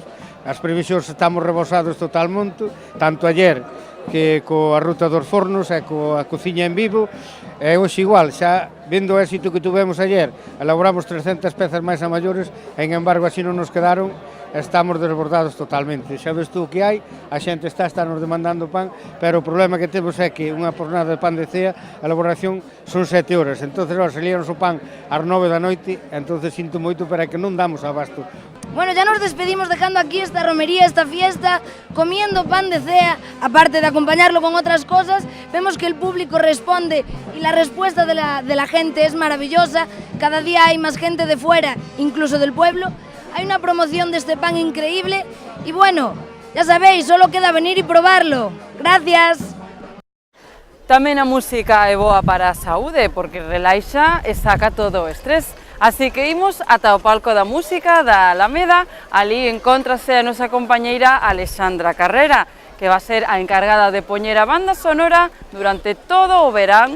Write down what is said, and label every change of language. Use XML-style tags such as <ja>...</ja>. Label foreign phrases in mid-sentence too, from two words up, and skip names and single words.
<gl>As previsións estamos rebosados totalmente, tanto ayer que coa ruta dos fornos e coa cociña en vivo, e hoxe igual, xa vendo o éxito que tuvemos ayer, elaboramos 300 pezas máis a maiores, e en embargo así non nos quedaron, estamos desbordados totalmente. Xa ves tú o que hai, a xente está nos demandando pan, pero o problema que temos é que unha pornada de pan de cea, a elaboración son 7 horas, entonces salíanos o pan ás 9 da noite, entonces sinto moito, pero é que non damos abasto.</gl> <es>Bueno, ya nos despedimos dejando aquí esta romería, esta fiesta, comiendo pan de cea, aparte de acompañarlo con otras cosas. Vemos que el público responde y la respuesta de la gente es maravillosa. Cada día hay más gente de fuera, incluso del pueblo. Hay una promoción de este pan increíble y bueno, ya sabéis, solo queda venir y probarlo. Gracias.</es> <gl>Tamén a música é boa para a saúde porque relaxa e saca todo o estrés. Así que imos ata o palco da música da Alameda. Ali encóntrase a nosa compañeira Alexandra Carrera, que va a ser a encargada de poñer a banda sonora durante todo o verán.</gl>